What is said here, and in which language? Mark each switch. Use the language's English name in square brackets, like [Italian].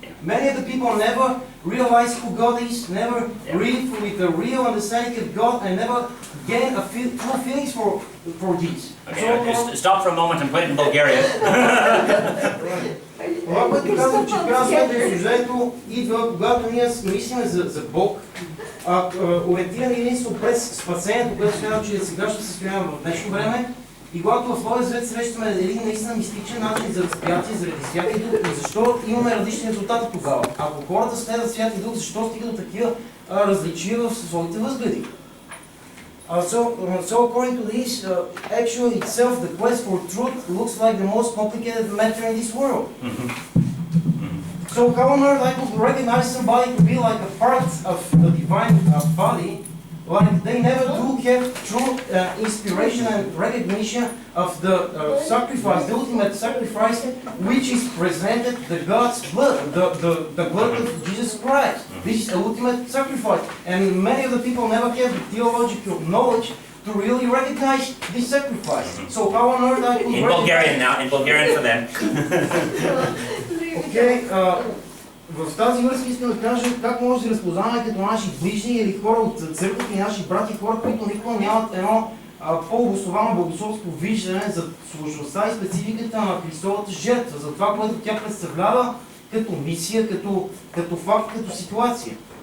[English] Many of the people never realize who God is, never read with a real understanding of God, and never gain a true feelings for this. Okay, so, stop for a moment and put it in Bulgarian. [Bulgarian] Това, което казвам, че казването идва, когато ние мислим за Бог, ориентирани единствено през спасението, което смятам, че е сегашното състояние в днешно време, и когато в Новия Завет срещаме един наистина мистичен начин за възприятие заради Святия Дух, и защо имаме различни резултати тогава? Ако хората следват Святия Дух, защо стига до такива различия в своите възгледи? [English] So according to this, actually itself, the quest for truth looks like the most complicated matter in this world. So how on earth I could recognize somebody to be like a part of the divine body, like they never do have true inspiration and recognition of the sacrifice, the ultimate sacrifice, which is presented the God's blood, the blood of Jesus Christ. This is the ultimate sacrifice, and many of the people never have the theological knowledge to really recognize this sacrifice. So how on earth I could in Bulgarian now, in Bulgarian for them. [Bulgarian] Okay, в тази връзка искам да кажа как може да се разпознаваме като наши ближни или хора от църквата и наши брати, хора, които никога нямат едно по-обосновано богословско виждане за сложността и спецификата на Христовата жертва, за това, което тя представлява като мисия, като факт, като ситуация.